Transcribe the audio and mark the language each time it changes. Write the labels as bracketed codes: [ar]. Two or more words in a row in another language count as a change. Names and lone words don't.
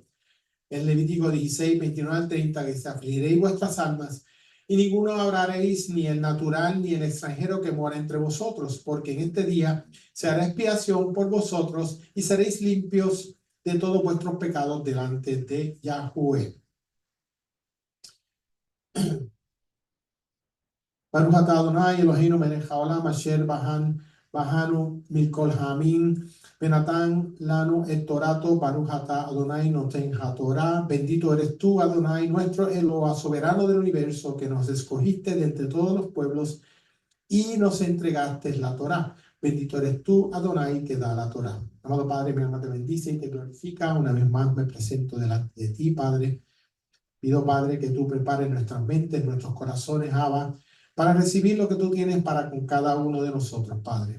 [es] En Levítico 16, 29 al 30, que dice: afligiréis vuestras almas, y ninguno adoraréis, ni el natural, ni el extranjero que mora entre vosotros, porque en este día se hará expiación por vosotros, y seréis limpios de todos vuestros pecados delante de Yahweh. [he] ברוך אתה אדוני אלוהינו מלך העולם אשר בחרנו מכל העמים ונתן לנו את תורתו. ברוך אתה אדוני נותן התורה. [es] Bendito eres tú, Adonai, nuestro Eloah, soberano del universo, que nos escogiste de entre todos los pueblos y nos entregaste la Torah. Bendito eres tú, Adonai, que da la Torah. Amado Padre, mi alma te bendice y te glorifica. Una vez más me presento delante de ti, Padre. Pido, Padre, que tú prepares nuestras mentes, nuestros corazones, Abba, para recibir lo que tú tienes para con cada uno de nosotros, Padre.